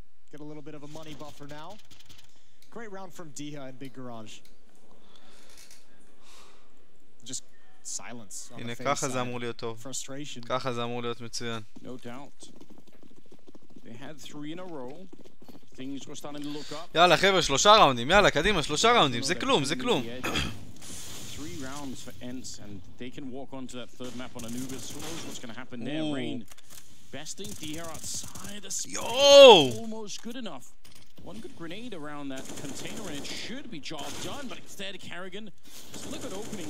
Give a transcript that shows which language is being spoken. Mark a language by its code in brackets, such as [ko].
[en] Get a little bit of a money buffer now. Great round from Diha in Big Garage. Just silence on the FaZe side. Frustration. No doubt. They had 3 in a row. Things were starting to look up. [he] יאללה חבר'ה, 3 ראונדים, יאללה, קדימה, 3 ראונדים, זה כלום, זה כלום. [en] 3 rounds for Ents, and they can walk onto that 3rd map on Anubis. Who knows what's going to happen there? Rain besting Diha outside. Almost good enough. 1 good grenade around that container, and it should be job done, but instead Kerrigan, just look at opening.